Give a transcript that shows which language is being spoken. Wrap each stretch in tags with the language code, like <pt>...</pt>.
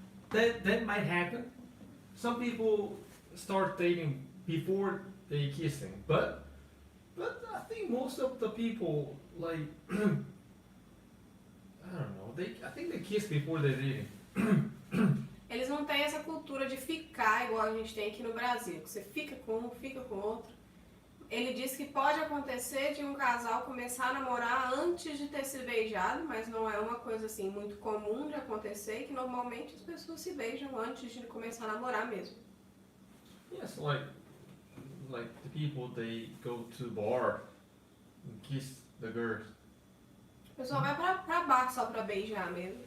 <en>That might happen. Some people start dating before they kissing, but I think most of the people like I don't know. I think they kiss before they're dating.</en> <pt>Eles não têm essa cultura de ficar igual a gente tem aqui no Brasil, que você fica com um, fica com outro. Ele diz que pode acontecer de um casal começar a namorar antes de ter se beijado, mas não é uma coisa assim muito comum de acontecer, que normalmente as pessoas se beijam antes de começar a namorar mesmo.</pt> <en>Yes, like the people they go to bar and kiss the girls.</en> <pt>O pessoal vai pra bar só pra beijar mesmo.</pt>